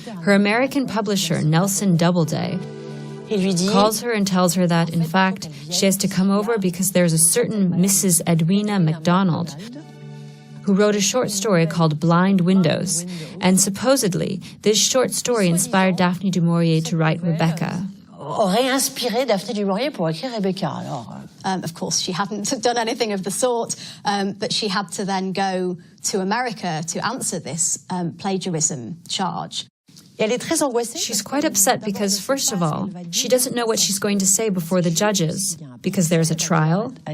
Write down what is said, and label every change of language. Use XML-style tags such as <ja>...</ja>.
<en>Her American publisher, Nelson Doubleday, calls her and tells her that, in fact, she has to come over because there's a certain Mrs. Edwina MacDonald who wrote a short story called Blind Windows, and supposedly this short story inspired Daphne du Maurier to write Rebecca.</en> <fr>Aurait inspiré Daphne du Maurier pour écrire Rebecca, alors.</fr> <en>Of course, she hadn't done anything of the sort, but she had to then go to America to answer this plagiarism charge. She's quite upset because, first of all, she doesn't know what she's going to say before the judges, because there's a trial.</en>